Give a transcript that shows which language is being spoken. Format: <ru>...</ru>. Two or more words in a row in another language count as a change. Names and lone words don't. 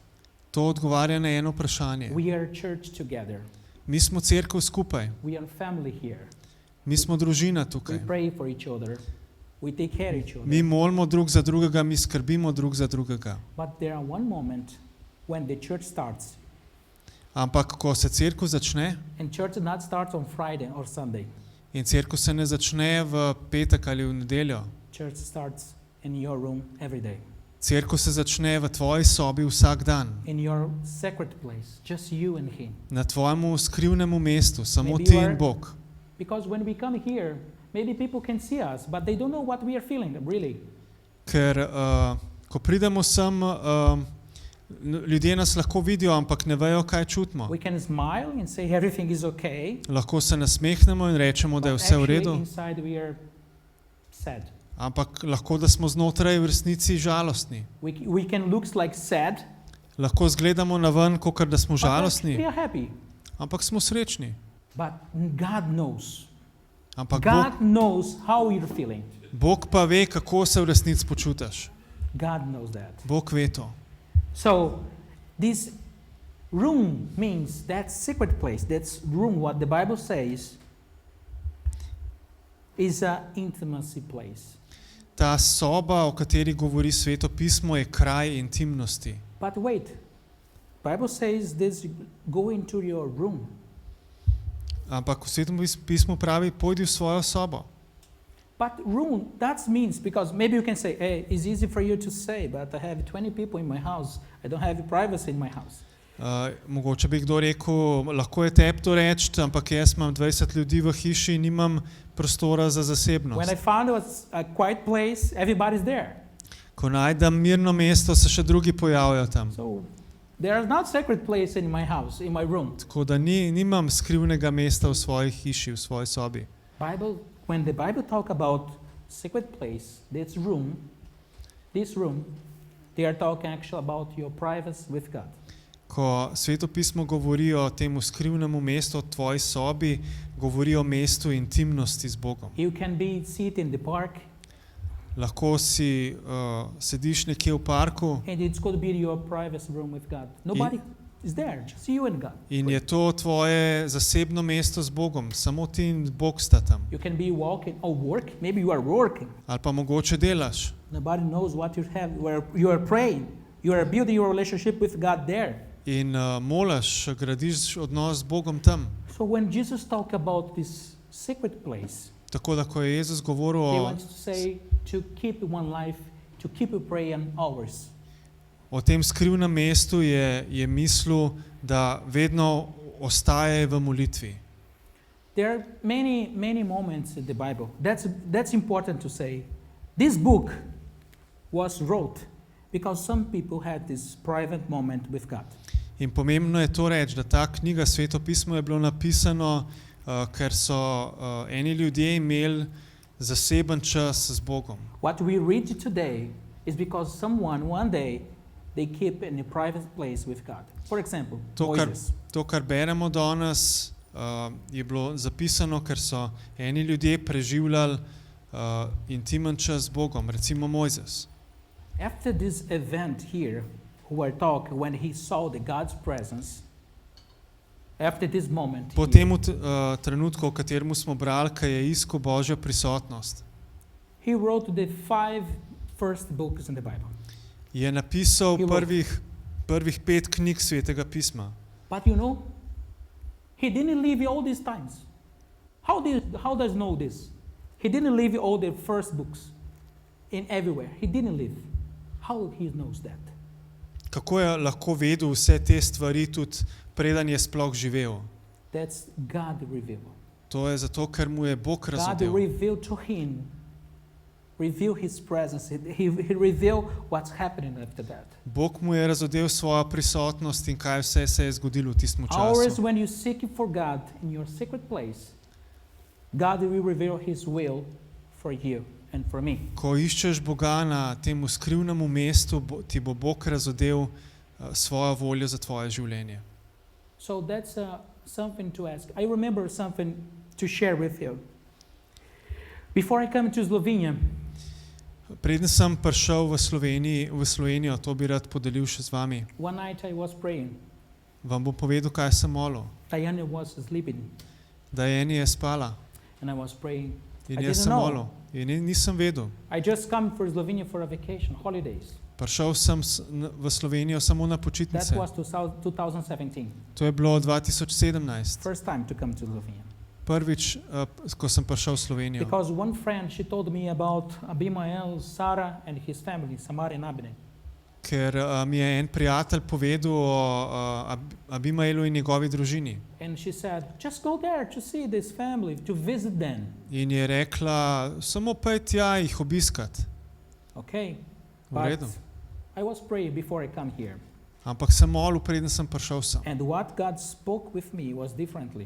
<sl>To odgovarja na eno vprašanje.</sl> <en>We are church together.</en> <sl>Mi smo cerkev skupaj.</sl> <en>We are family here.</en> <sl>Mi smo družina</sl> <en>We</en> <sl>tukaj.</sl> <en>pray for each other. We take care of each other.</en> <sl>Mi molimo drug za drugega, mi skrbimo drug za drugega.</sl> <en>But there are one moment when the church starts.</en> <sl>Ampak ko se cerkev začne,</sl> <en>And church not starts on Friday or Sunday.</en> <sl>in cerkev se ne začne v petek ali v nedeljo.</sl> <en>Church starts in your room every day.</en> <sl>Cerkev se začne v tvoji sobi vsak dan.</sl> <en>In your secret place, just you and Him.</en> <sl>Na tvojemu skrivnemu mestu, samo</sl> <en>Maybe</en> <sl>ti</sl> <en>you are-</en> <sl>in Bog.</sl> <en>Because when we come here, maybe people can see us, but they don't know what we are feeling, really.</en> <sl>Ker ko pridemo sem, ljudje nas lahko vidijo, ampak ne vejo, kaj čutimo.</sl> <en>We can smile and say everything is okay.</en> <sl>Lahko se nasmehnemo in rečemo, da je</sl> <en>But</en> <sl>vse v</sl> <en>actually</en> <sl>redu,</sl> <en>inside we are sad.</en> <sl>ampak lahko, da smo znotraj v resnici žalostni.</sl> <en>We can look like sad,</en> <sl>Lahko izgledamo na ven, kot da smo</sl> <en>but actually</en> <sl>žalostni,</sl> <en>we are happy.</en> <sl>ampak smo srečni.</sl> <en>But God knows.</en> <sl>Ampak</sl> <en>God knows how you're feeling.</en> <sl>Bog pa ve, kako se v resnici počutiš.</sl> <en>God knows that.</en> <sl>Bog ve to.</sl> <en>So this room means that secret place, that's room, what the Bible says, is an intimacy place. Ta soba, o kateri govori Sveto pismo, je kraj intimnosti. But wait, Bible says this, go into your room. Ampak v Svetem pismu pravi, pojdi v svojo sobo. But room, that means, because maybe you can say, hey, it's easy for you to say, but I have 20 people in my house. I don't have privacy in my house.</en> <sl>Mogoče bi kdo rekel, lahko je tebi to reči, ampak jaz imam 20 ljudi v hiši in nimam prostora za</sl> <en>When I</en> <sl>zasebnost.</sl> <en>found a quiet place, everybody's there.</en> <sl>Ko najdem mirno mesto, se še drugi pojavijo tam.</sl> <en>So there is not secret place in my house, in my room.</en> <sl>Tako da nimam skrivnega mesta v svoji hiši, v svoji sobi.</sl> <en>When the Bible talk about secret place, this room, they are talking actually about your privacy with God.</en> <sl>Ko Sveto pismo govori o tem skrivnemu mestu, o tvoji sobi, govori o mestu intimnosti z Bogom.</sl> <en>You can be sit in the park,</en> <sl>Lahko si sediš nekje v parku</sl> <en>and it's going to be your privacy room with God. Nobody is there, just you and God.</en> <sl>in je to tvoje zasebno mesto z Bogom, samo ti in Bog sta tam.</sl> <en>You can be walking or work. Maybe you are working.</en> <sl>Ali pa mogoče delaš.</sl> <en>Nobody knows what you have. Where you are praying. You are building your relationship with God there.</en> <sl>In molaš, gradiš odnos z Bogom tam.</sl> <en>So when Jesus talked about this secret place,</en> <sl>Tako da, ko je Jezus govoril</sl> <en>He</en> <sl>o,</sl> <en>wants to say to keep one life, to keep praying always.</en> <sl>o tem skrivnem mestu, je mislil, da vedno ostaje v molitvi.</sl> <en>There are many moments in the Bible. That's important to say. This book was wrote because some people had this private moment with God.</en> <sl>In pomembno je to reči, da ta knjiga Sveto pismo je bilo napisano, ker so eni ljudje imeli zaseben čas z Bogom.</sl> <en>What we read today is because someone one day they keep in a private place with God. For example, Moses.</en> <sl>To, kar beremo danes, je bilo zapisano, ker so eni ljudje preživljali intimen čas z Bogom, recimo Mojzes.</sl> <en>After this event here, who I talk, when he saw the God's presence, after this moment,</en> <sl>Po tem trenutku, o katerem smo brali, ko je iskal Božjo prisotnost,</sl> <en>he wrote the 5 first books in the Bible.</en> <sl>Je napisal</sl> <en>He wrote.</en> <sl>prvih 5 knjig Svetega pisma.</sl> <en>But you know, he didn't live all these times. How does know this? He didn't live all the first books in everywhere. He didn't live. How he knows that?</en> <sl>Kako je lahko vedel vse te stvari tudi preden je sploh živel?</sl> <en>That's God revealed.</en> <sl>To je zato, ker mu je Bog</sl> <en>God</en> <sl>razodel.</sl> <en>revealed to him, revealed his presence. He revealed what's happening after that.</en> <sl>Bog mu je razodel svojo prisotnost in kaj vse se je zgodilo v tistem</sl> <en>Always</en> <sl>času.</sl> <en>when you seek for God in your secret place, God will reveal his will for you and for me.</en> <sl>Ko iščeš Boga na temu skrivnemu mestu, ti bo Bog razodel svojo voljo za tvoje življenje.</sl> <en>So that's something to ask. I remember something to share with you. Before I come to Slovenia,</en> <sl>Preden sem prišel v Slovenijo, to bi rad podelil še z vami.</sl> <en>one night I was praying.</en> <sl>Vam bom povedal, kaj sem molil.</sl> <en>Diana was sleeping</en> <sl>Diana je spala</sl> <en>and I was praying.</en> <sl>in</sl> <en>I</en> <sl>jaz</sl> <en>didn't</en> <sl>sem</sl> <en>know.</en> <sl>molil. In nisem vedel.</sl> <en>I just come for Slovenia for a vacation, holidays.</en> <sl>Prišel sem v Slovenijo samo na</sl> <en>That</en> <sl>počitnice.</sl> <en>was 2017.</en> <sl>To je bilo 2017.</sl> <en>First time to come to Slovenia.</en> <sl>Prvič, ko sem prišel v Slovenijo.</sl> <en>Because one friend, she told me about Abimael, Sarah and his family, Samar and Abner.</en> <sl>Ker mi je en prijatelj povedal o Abimailu in njegovi družini.</sl> <en>And she said, just go there to see this family, to visit them.</en> <sl>In je rekla, samo pojdi tja jih obiskat.</sl> <en>Okay.</en> <sl>V</sl> <en>But</en> <sl>redu.</sl> <en>I was praying before I come here.</en> <sl>Ampak sem molil, preden sem prišel sem.</sl> <en>And what God spoke with me was differently.</en>